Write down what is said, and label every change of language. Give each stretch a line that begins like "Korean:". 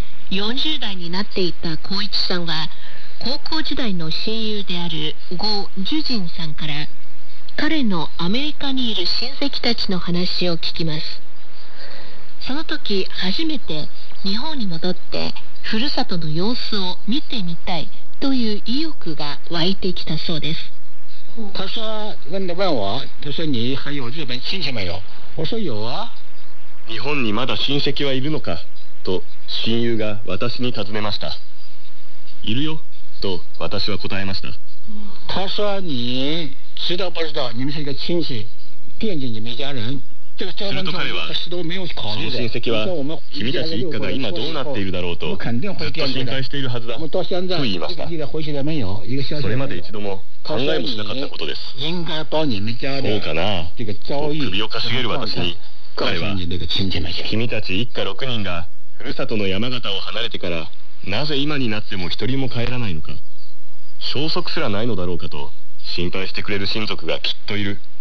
Japanese: 40代になっていた光一さんは、高校時代の親友である呉樹仁さんから彼のアメリカにいる親戚たちの話を聞きます。その時初めて日本に戻ってふるさとの様子を見てみたいという意欲が湧いてきたそうです。
Chinese: 他说问的问我，他说你还有日本亲戚没有？我说有啊。
Japanese: 日本にまだ親戚はいるのかと親友が私に尋ねました。いるよと私は答えました。
Chinese: 他说你知道不知道？你们是一个亲戚，惦记你们家人。
Japanese: すると彼は、その親戚は君たち一家が今どうなっているだろうとずっと心配しているはずだと言いました。それまで一度も考えもしなかったことです。そうかなと首をかしげる私に、彼は君たち一家6人がふるさとの山形を離れてからなぜ今になっても一人も帰らないのか、消息すらないのだろうかと心配してくれる親族がきっといる。